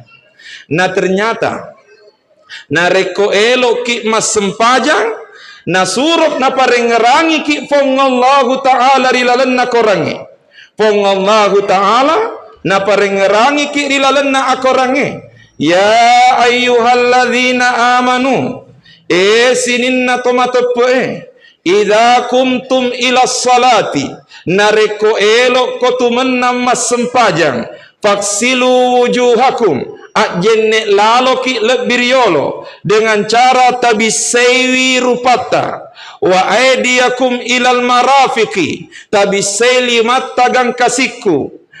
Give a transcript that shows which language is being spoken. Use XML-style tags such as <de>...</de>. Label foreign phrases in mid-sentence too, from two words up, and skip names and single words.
<bug>Nah ternyata nareko elo ki mas sempajang na surup na parengerangi ki fongallahu ta'ala rilalenna korangi fongallahu ta'ala na parengerangi ki rilalenna akorangi</bug> <ar>يا أيها الذين</ar> <bug>amanu sininna tomatepe</bug> <ar>إذا قمتم إلى الصلاة</ar> <bug>nareko elo kotumenna mas sempajang</bug> <ar>فاغسلوا وجوهكم</ar> <bug>ajenne lalo ki lebiriolo</bug> <id>dengan cara</id> <bug>tabisewi rupata</bug> <ar>وأيديكم إلى المرافق</ar> <bug>tabiseili matagang kasiku</bug>